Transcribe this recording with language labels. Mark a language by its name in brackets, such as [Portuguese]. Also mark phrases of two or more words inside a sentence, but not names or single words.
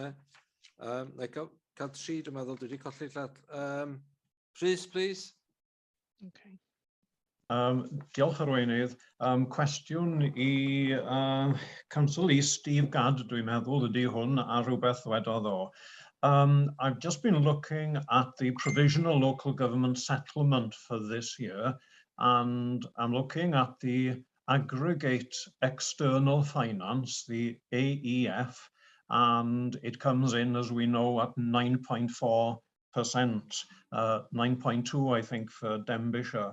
[Welsh] Cael tri, dwi'n meddwl, dwi wedi colli llad. [English] Rhys, please. Okay. [Welsh] Diolch Arweinydd. Cwestiwn i Council i Steve Gadd, dwi'n meddwl, ydy hwn a rhywbeth wedodd o. [English] I've just been looking at the provisional local government settlement for this year, and I'm looking at the aggregate external finance, the AEF, and it comes in, as we know, at 9.4%, 9.2, I think, for Denbighshire.